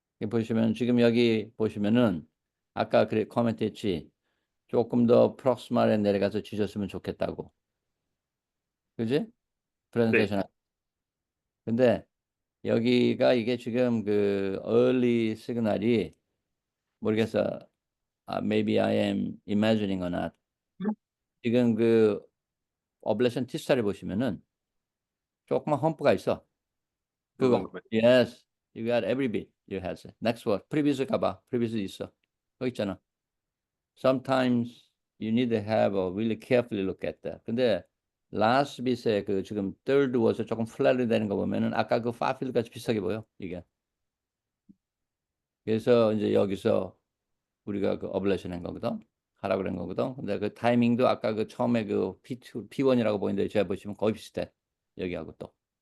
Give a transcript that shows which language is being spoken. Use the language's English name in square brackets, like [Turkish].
[Korean] 보시면 지금 여기 보시면은 아까 그래 코멘트 했지. 조금 더 프록스말에 내려가서 지졌으면 좋겠다고. 그지? 네. 프레젠테이션. 근데 여기가 이게 지금 그 early 시그널이 모르겠어. [English] maybe I am imagining or not. [Korean] 지금 그 어블레이션 T스타를 보시면은 조그만 험프가 있어. 노란 그거. 거. [English] Yes. You got every bit. You has it. Next one. [Korean] Previous 가봐. Previous 있어. 거기 있잖아. [English] Sometimes you need to have a really carefully look at that. [Korean] 근데 last bit에 그 지금 third word에 조금 플랫이 되는 거 보면은 아까 그 far field 같이 비슷하게 보여. 이게. 그래서 이제 여기서 우리가 그 어블레이션 한 거거든. 하라 그런 거거든. 근데 그 타이밍도 아까 그 처음에 그 P2, P1이라고 보이는데 제가 보시면 거의 비슷해. 여기하고 또.